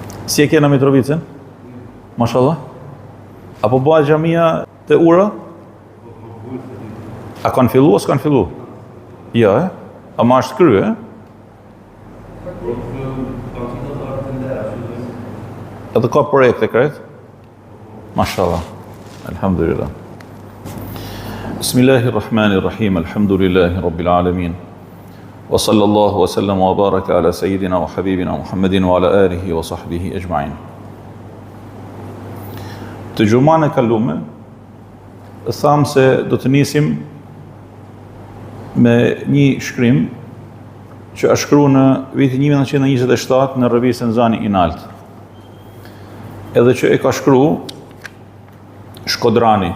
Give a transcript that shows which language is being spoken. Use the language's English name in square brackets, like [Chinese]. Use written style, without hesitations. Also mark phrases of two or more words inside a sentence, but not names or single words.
[Albanian] Si e kena Mitrovicën? Mashallah. Apo bëhet xhamia te Ura? A kanë fillu, s'kan fillu? Ja, a ma është krye, Edhe ka projekte krejt? [Arabic] ما شاء الله. الحمد لله. بسم الله الرحمن الرحيم. الحمد لله رب العالمين. وصلى الله وسلم وبارك على سيدنا وحبيبنا محمد وعلى آله وصحبه أجمعين. [Albanian] Të gjumane kalume, thamë se do të nisim me një shkrim që është shkruar në vitin 1927 në revistën Zani i Nalt. Edhe që e ka shkruar Shkodrani.